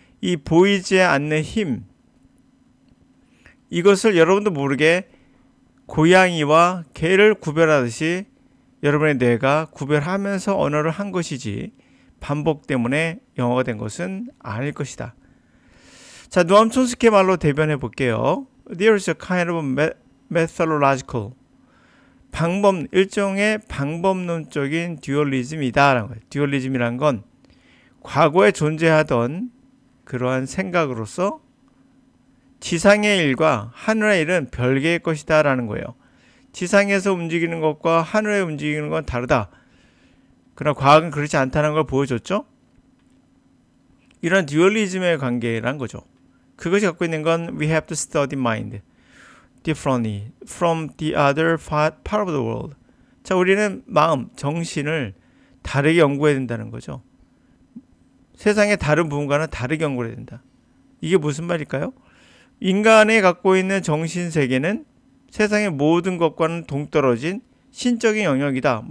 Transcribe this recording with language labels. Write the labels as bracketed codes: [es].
[ko] 이 보이지 않는 힘, 이것을 여러분도 모르게 고양이와 개를 구별하듯이 여러분의 뇌가 구별하면서 언어를 한 것이지 반복 때문에 영어가 된 것은 아닐 것이다. 자, 노암 촘스키의 말로 대변해 볼게요. [en] There is a kind of methodological [ko] 일종의 방법론적인 듀얼리즘이다라는 거예요. 듀얼리즘이란 건 과거에 존재하던 그러한 생각으로서 지상의 일과 하늘의 일은 별개의 것이다 라는 거예요. 지상에서 움직이는 것과 하늘에 움직이는 건 다르다. 그러나 과학은 그렇지 않다는 걸 보여줬죠. 이런 듀얼리즘의 관계란 거죠. 그것이 갖고 있는 건 [en] We have to study mind differently from the other part of the world. [ko] 자, 우리는 마음, 정신을 다르게 연구해야 된다는 거죠. 세상의 다른 부분과는 다르게 연구해야 된다. 이게 무슨 말일까요? 인간이 갖고 있는 정신세계는 세상의 모든 것과는 동떨어진 신적인 영역이다.